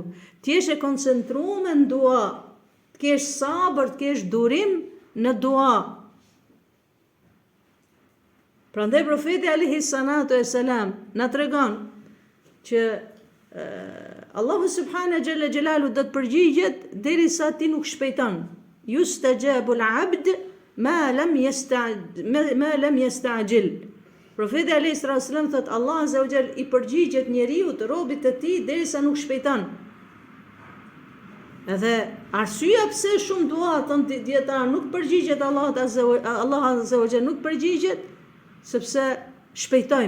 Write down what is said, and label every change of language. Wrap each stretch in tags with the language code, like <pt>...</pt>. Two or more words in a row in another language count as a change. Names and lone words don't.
<sq>Ti jesh e koncentruar në dua, të kesh sabër, të kesh durim në dua. Prandaj profeti</sq> <ar>عليه الصلاة والسلام</ar> <sq>na tregon që Allahu</sq> <ar>سبحانه جل جلاله</ar> <sq>do të përgjigjet derisa ti nuk shpejton.</sq> <ar>يستجاب العبد ما لم يستعجل.</ar> <sq>Profeti</sq> <ar>عليه الصلاة والسلام</ar> <sq>thot Allah</sq> <ar>عز وجل</ar> <sq>i përgjigjet njeriu të robit të tij derisa nuk shpejton. Edhe arsyeja pse shumë dua thon dietar nuk përgjigjet Allah</sq> <ar>عز وجل</ar> <sq>nuk përgjigjet sepse shpejtojmë.</sq>